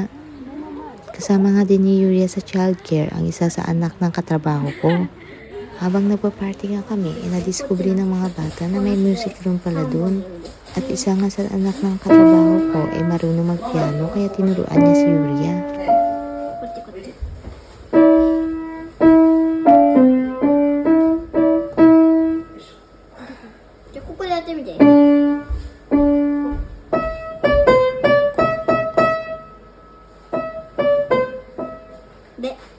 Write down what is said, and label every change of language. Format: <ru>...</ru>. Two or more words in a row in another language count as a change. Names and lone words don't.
<tl>Kasama nga din ni Yuria sa childcare ang isa sa anak ng katrabaho ko. Habang nagpa-party nga kami, nadiskubre ng mga bata na may music room pala dun. At isa nga sa anak ng katrabaho ko marunong mag-piano kaya tinuruan niya si Yuria. Kuti-kuti.</tl> <ja>じゃあここでやってみて。で。</ja>